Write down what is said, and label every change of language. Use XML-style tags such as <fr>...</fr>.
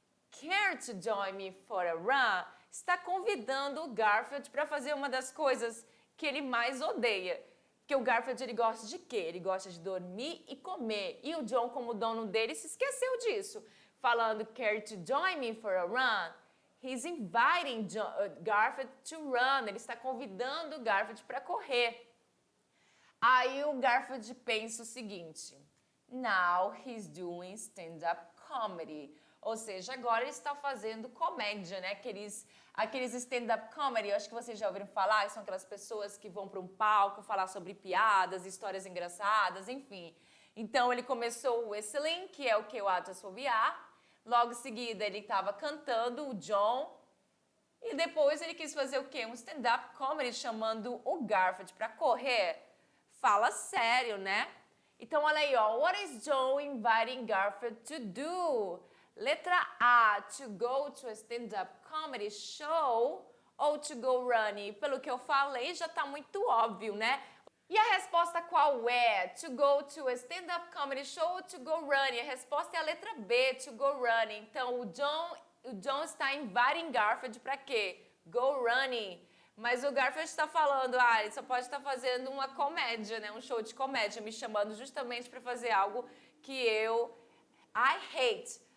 <en>Care to join me for a run?</en> <pt>Está convidando o Garfield para fazer uma das coisas que ele mais odeia. Porque o Garfield, ele gosta de quê? Ele gosta de dormir e comer. E o John, como dono dele, se esqueceu disso. Falando,</pt> <en>care to join me for a run? He's inviting Garfield to run.</en> <pt>Ele está convidando o Garfield para correr. Aí o Garfield pensa o seguinte,</pt> <en>now he's doing stand-up comedy.</en> <pt>Ou seja, agora ele está fazendo comédia, né? Aqueles stand-up comedy, eu acho que vocês já ouviram falar, são aquelas pessoas que vão para um palco falar sobre piadas, histórias engraçadas, enfim. Então, ele começou o whistling, que é o que? O ato assobiar. Logo em seguida, ele estava cantando, o John, E depois ele quis fazer o quê? Um stand-up comedy chamando o Garfield para correr. Fala sério, né? Então, olha aí, ó.</pt> <en>What is Joe inviting Garfield to do?</en> <pt>Letra A,</pt> <en>to go to a stand-up comedy show</en> <pt>ou</pt> <en>to go running?</en> <pt>Pelo que eu falei, já tá muito óbvio, né? E a resposta qual é?</pt> <en>To go to a stand-up comedy show</en> <pt>ou</pt> <en>to go running?</en> <pt>A resposta é a letra B,</pt> <en>to go running.</en> <pt>Então, o John está inviting Garfield para quê?</pt> <en>Go running.</en> <pt>Mas o Garfield está falando, ele só pode estar fazendo uma comédia, né? Um show de comédia, me chamando justamente para fazer algo que</pt> <en>I hate.</en>